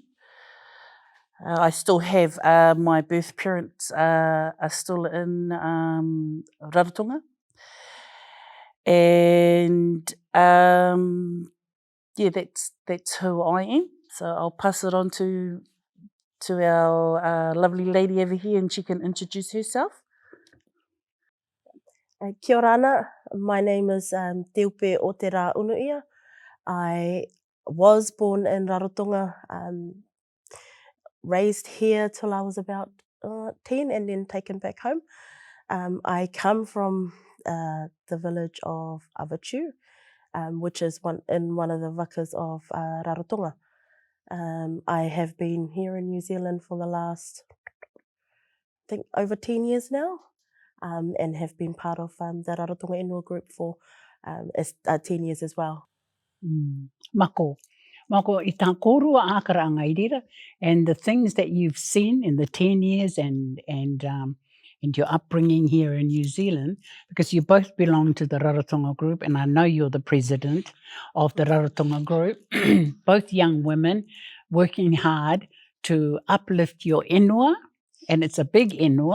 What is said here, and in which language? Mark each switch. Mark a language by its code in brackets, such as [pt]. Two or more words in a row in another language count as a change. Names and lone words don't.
[en] I still have my birth parents are still in Rarotonga, and yeah, that's who I am. So I'll pass it on to our lovely lady over here, and she can introduce herself. [rar] Kia ora ana. [en] My name is Teupe o te rā Unuia. I was born in Rarotonga, raised here till I was about 10 and then taken back home. I come from the village of Atuitui, which is in one of the vakas of Rarotonga. I have been here in New Zealand for the last, I think, over 10 years now, and have been part of the Rarotonga Inua group for 10 years as well. Mako. [rar] Mako, I tā kōrua ākaranga I rira, [en] and the things that you've seen in the 10 years and your upbringing here in New Zealand, because you both belong to the Rarotonga group, and I know you're the president of the Rarotonga group, both young women working hard to uplift your inua, and it's a big inua.